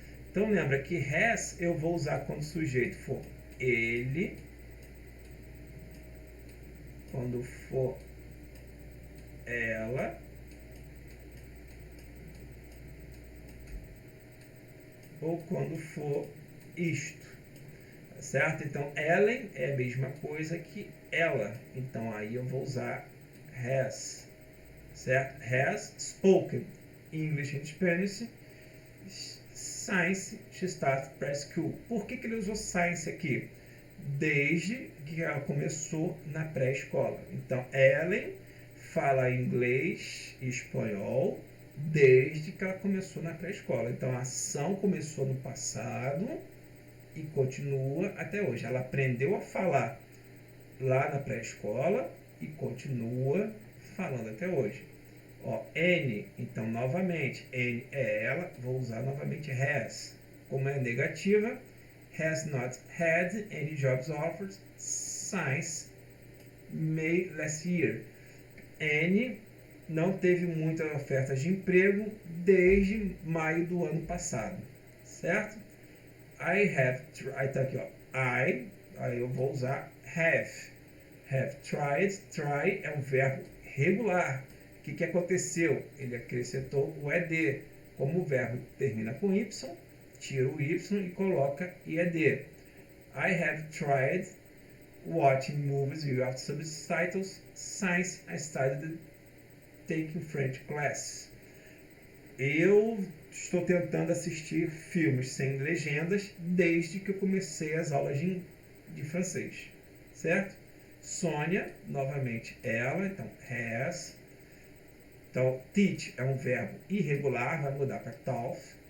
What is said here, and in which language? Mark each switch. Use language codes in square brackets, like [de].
[pt] Então, lembra que has eu vou usar quando o sujeito for ele, quando for ela, ou quando for isto, tá certo? Então, Ellen é a mesma coisa que ela, então aí eu vou usar has, certo? [en] Has spoken English and Spanish since she started preschool. [pt] Por que ele usou since aqui? Desde que ela começou na pré-escola. Então, Ellen fala inglês e espanhol desde que ela começou na pré-escola. Então, a ação começou no passado e continua até hoje. Ela aprendeu a falar lá na pré-escola e continua falando até hoje. Ó, N, então, novamente, N é ela, vou usar novamente has. Como é negativa, [en] has not had any jobs offered since May last year. N [pt] não teve muitas ofertas de emprego desde maio do ano passado, certo? Aí tá aqui, ó, aí eu vou usar have tried. Try é um verbo regular. O que aconteceu? Ele acrescentou o ed. Como o verbo termina com y, tira o y e coloca ed. [en] I have tried watching movies without subtitles since I started taking French class. [pt] Eu estou tentando assistir filmes sem legendas desde que eu comecei as aulas de francês, certo? Sônia, novamente ela, então has. Então, teach é um verbo irregular, vai mudar para taught.